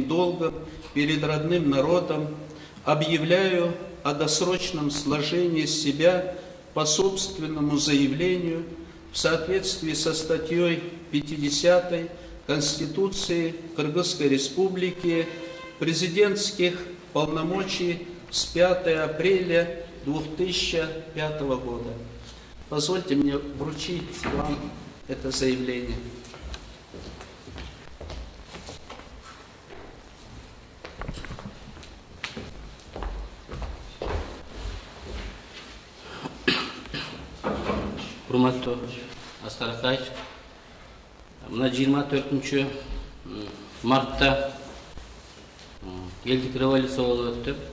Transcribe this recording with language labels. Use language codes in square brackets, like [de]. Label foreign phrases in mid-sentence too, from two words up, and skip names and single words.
[ru] долгом перед родным народом, объявляю о досрочном сложении себя по собственному заявлению в соответствии со статьей 50 Конституции Кыргызской Республики президентских полномочий с 5 апреля 2005 года. Позвольте мне вручить вам это заявление. [ky] Урматтуу Аскар Акаевич, мына 24 мартта элдик революция болуп өттү.